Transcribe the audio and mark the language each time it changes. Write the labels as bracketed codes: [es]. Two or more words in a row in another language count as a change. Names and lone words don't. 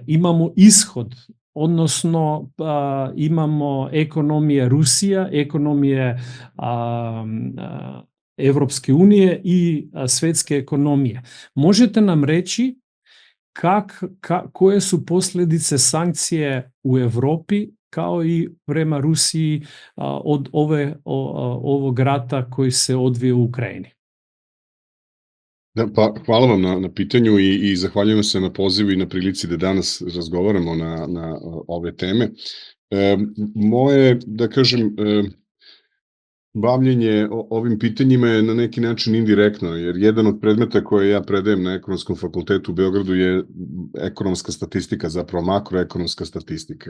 [sr] Имамо исход, односно имамо економија Русија, економија Европske unije и светска економија. Можете нам речи кои су последице санкције у Европи, као и према Русија од овог рата кој се одвија у Украини? Da, pa hvala vam na pitanju i zahvaljujem se na pozivu i na prilici da danas razgovaramo na ove teme. Moje, da kažem, bavljenje ovim pitanjima je na neki način indirektno, jer jedan od predmeta koje ja predajem na Ekonomskom fakultetu u Beogradu je ekonomska statistika, zapravo makroekonomska statistika.